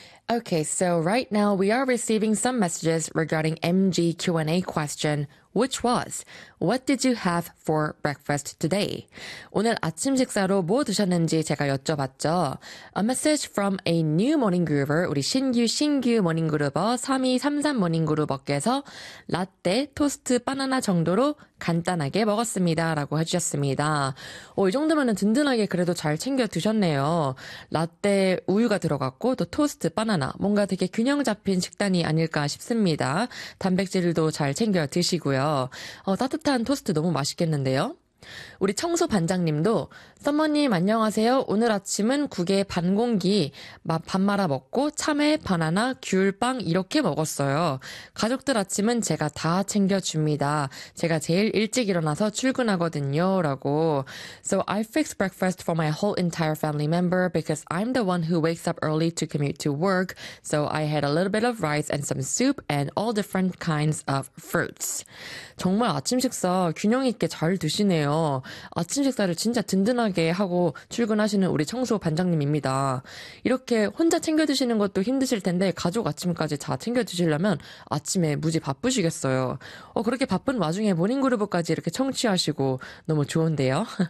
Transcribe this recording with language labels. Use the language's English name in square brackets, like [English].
[English] Okay, so right now we are receiving some messages regarding MG Q&A question, which was, What did you have for breakfast today? [Korean] 오늘 아침 식사로 뭐 드셨는지 제가 여쭤봤죠. [English] A message from a new morning groover, [Korean] 우리 신규 morning groover, 3233 morning groover께서 라떼, 토스트, 바나나 정도로 간단하게 먹었습니다. 라고 해주셨습니다. 이 정도면 든든하게 그래도 잘 챙겨 드셨네요. 라떼 우유가 들어갔고, 또 토스트, 바나나. 뭔가 되게 균형 잡힌 식단이 아닐까 싶습니다. 단백질도 잘 챙겨 드시고요. 따뜻한 토스트 너무 맛있겠는데요? 우리 청소 반장님도, 서머님 안녕하세요. 오늘 아침은 국에 반 공기 밥 말아 먹고 참외, 바나나, 귤, 빵 이렇게 먹었어요. 가족들 아침은 제가 다 챙겨줍니다. 제가 제일 일찍 일어나서 출근하거든요. 라고. [English] So I fixed breakfast for my whole entire family member because I'm the one who wakes up early to commute to work. So I had a little bit of rice and some soup and all different kinds of fruits. [Korean] 정말 아침 식사 균형 있게 잘 드시네요. 아침 식사를 진짜 든든하게 하고 출근하시는 우리 청소 반장님입니다. 이렇게 혼자 챙겨 드시는 것도 힘드실 텐데 가족 아침까지 다 챙겨 드시려면 아침에 무지 바쁘시겠어요. 그렇게 바쁜 와중에 모닝그루브까지 이렇게 청취하시고 너무 좋은데요.